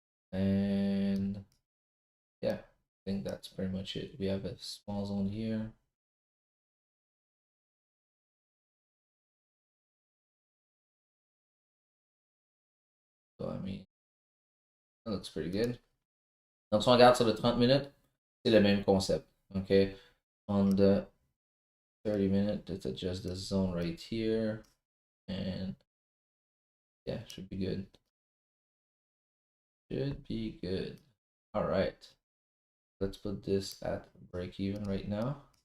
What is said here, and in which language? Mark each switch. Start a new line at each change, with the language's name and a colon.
English: And yeah, I think that's pretty much it. We have a small zone here. So I mean, that looks pretty good.
French: Donc si on regarde sur le 30 minutes, c'est le même concept.
English: Okay, on the 30 minute, let's adjust the zone right here, and yeah, should be good. Should be good. All right, let's put this at break even right now.